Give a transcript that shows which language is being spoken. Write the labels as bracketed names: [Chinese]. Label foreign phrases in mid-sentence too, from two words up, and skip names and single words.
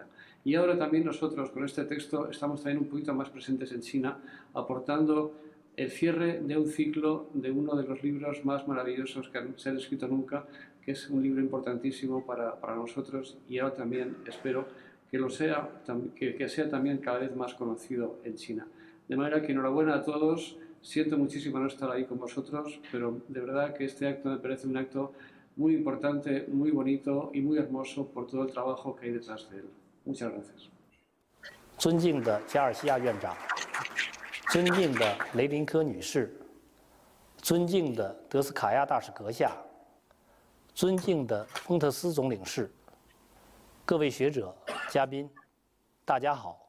[Spanish] Y ahora también nosotros con este texto estamos también un poquito más presentes en China, aportando el cierre de un ciclo de uno de los libros más maravillosos que se han escrito nunca, que es un libro importantísimo para nosotros y ahora también espero que lo sea, que sea también cada vez más conocido en China. De manera que enhorabuena a todos, siento muchísimo no estar ahí con vosotros, pero de verdad que este acto me parece un acto muy importante, muy bonito y muy hermoso por todo el trabajo que hay detrás de él. Muchas gracias. [Chinese] 尊敬的加尔西亚院长，尊敬的雷林科女士，尊敬的德斯卡亚大使阁下，尊敬的丰特斯总领事，各位学者、嘉宾，大家好！